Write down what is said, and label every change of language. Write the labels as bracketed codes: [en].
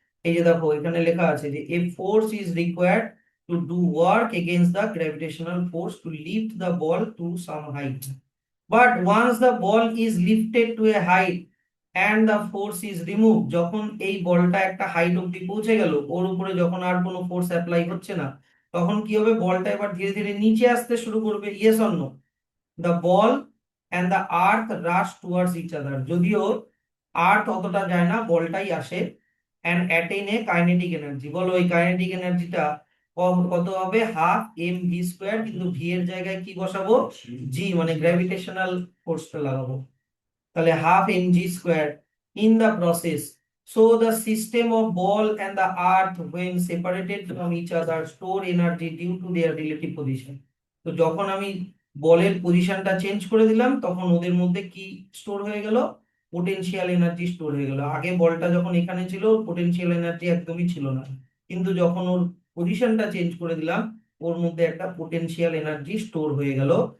[bn] এই যে দেখো এখানে লেখা আছে যে [en] A force is required to do work against the gravitational force to lift the ball to some height, but once the ball is lifted to a height and the force is remove. [bn] যখন এই বলটা একটা height অব্দি পৌঁছে গেল, ওর উপরে যখন আর কোনো ফোর্স অ্যাপ্লাই হচ্ছে না, তখন কি হবে, বলটা এবার ধীরে ধীরে নিচে আসতে শুরু করবে, [en] Yes or no? the ball and the earth rush towards each other। [bn] যদিও আর্থ অতটা যায় না, বলটাই আসে, [en] and attain a kinetic energy। [bn] বলো এই কাইনেটিক এনার্জিটা কত হবে, হাফ এম ভি স্কোয়ার, কিন্তু ভি এর জায়গায় কি বসাবো, জি, মানে গ্র্যাভিটেশনাল ফোর্সটা লাগাবো। তাহলে [en] Half M G square in the process. So the system of ball and the earth when separated from each other store energy due to their relative position। [bn] তো যখন আমি বলের পজিশনটা চেঞ্জ করে দিলাম, তখন ওদের মধ্যে কি স্টোর হয়ে গেল, পোটেনশিয়াল এনার্জি স্টোর হয়ে গেল। আগে বলটা যখন এখানে ছিল পোটেনশিয়াল এনার্জি একদমই ছিল না, কিন্তু যখন ওর পজিশনটা চেঞ্জ করে দিলাম, ওর মধ্যে একটা পোটেনশিয়াল এনার্জি স্টোর হয়ে গেল।